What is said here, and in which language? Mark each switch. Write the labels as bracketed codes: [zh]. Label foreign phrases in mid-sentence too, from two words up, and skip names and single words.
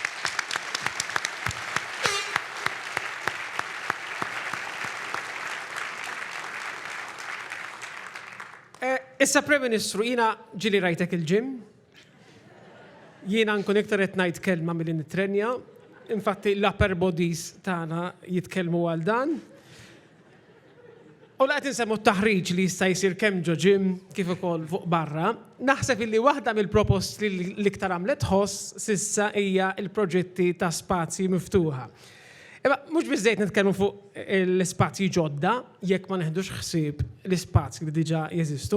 [mt] Issa Prim Ministru, jiena ġili rajtek il-ġim, jiena nkun iktar qed ngħid kelma milli nitrenja, infatti l- [en] upper bodies [mt] tagħna jitkellmu għal dan. U laqgħet insemmu t-taħriġ li jista' jsir kemm ġo ġim kif ukoll fuq barra, naħseb illi waħda mill-proposti li l-iktar għamlet ħoss sissa hija l-proġetti ta' spazji miftuħa. Eba, mhux biżżejjed nitkellmu fuq l-ispazji ġodda jekk ma neħdux ħsieb l-ispazji li diġà jeżistu.